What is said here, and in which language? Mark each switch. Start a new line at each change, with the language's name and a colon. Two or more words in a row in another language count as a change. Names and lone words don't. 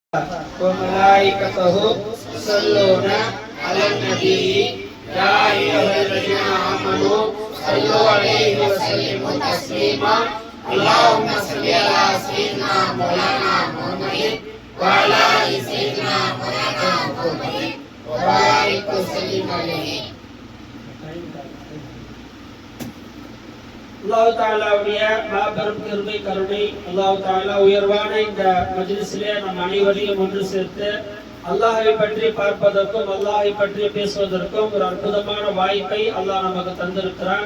Arabic: وملائكته يصلون على النبي يا أيها الذين آمنوا صلوا عليه وسلموا تسليما اللهم صل على سيدنا مولانا محمد وعلى آل سيدنا مولانا محمد وبارك وسلم عليه.
Tamil: அல்லாஹ் தஆலாவுடைய மாபெரும் கிருபை கருணை, அல்லாஹ் தஆலா உயர்வான இந்த மஜ்லிஸிலே நம் அனைவரையும் ஒன்று சேர்த்து அல்லாஹ்வை பற்றி பார்ப்பதற்கும் அல்லாஹ்வை பற்றி பேசுவதற்கும் ஒரு அற்புதமான வாய்ப்பை அல்லாஹ் நமக்கு தந்திருக்கிறான்.